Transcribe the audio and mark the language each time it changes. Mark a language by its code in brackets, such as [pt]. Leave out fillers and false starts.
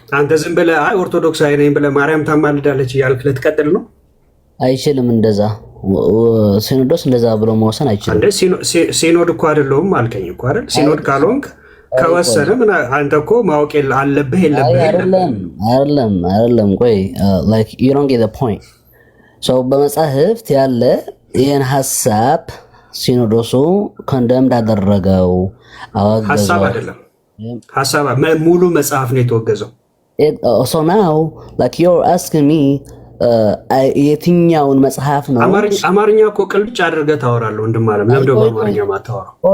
[am] አንተ ዝም ብለህ አይ ኦርቶዶክሳዊ ነኝ ብለህ ማርያም ታማልዳለች እያልክ ልትቀጥል ነው? አይችልም። እንደዛ ሲኖዶስ እንደዛ ብሎ መወሰን አይችልም። ሲኖድ እኮ አይደለሁም አልከኝ እኮ አይደል? ሲኖድ ካልሆንክ ከወሰነ ምን አንተ እኮ ማወቅ አለብህ የለብህ? አይደለም። ቆይ [en] like you don't get the point. [am] በመጻሕፍት ያለ ይህን ሀሳብ ሲኖዶሱ ኮንደምድ አደረገው፣ አወገዘው። ሀሳብ አይደለም ሀሳብ ሙሉ መጽሐፍ ነው የተወገዘው። [en] so now like you're asking me [am] የትኛውን መጽሐፍ ነው? አማርኛ እኮ ቅልብጭ አድርገህ ታወራለህ ወንድም አለም። ለምን ደግሞ አማርኛ ማታወራው?